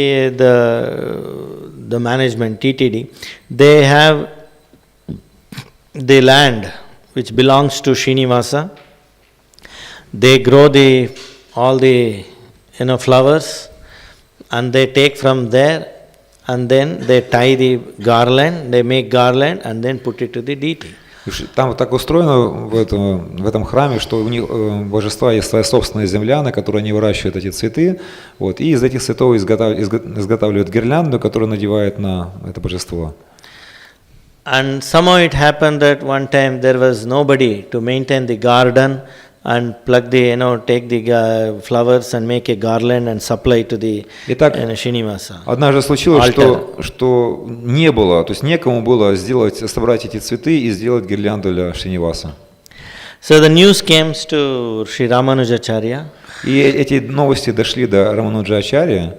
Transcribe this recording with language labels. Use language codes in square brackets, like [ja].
[en] The management, TTD, they have the land which belongs to Srinivasa. They grow all the flowers, and they take from there, and then they tie the garland, they make garland, and then put it to the deity. [ru] Там вот так устроено в этом храме, что у них божества есть своя собственная земля, на которой они выращивают эти цветы, вот, и из этих цветов изготавливают гирлянду, которую надевают на это божество. [en] And somehow it happened that one time there was nobody to maintain the garden and take the flowers and make a garland and supply to the Srinivasa. [ru] Однажды случилось, что не было, то есть некому было собрать эти цветы и сделать гирлянду для Шриниваса. [en] So the news came to Sri Ramanujacharya. [ru] И эти новости дошли до Рамануджачарьи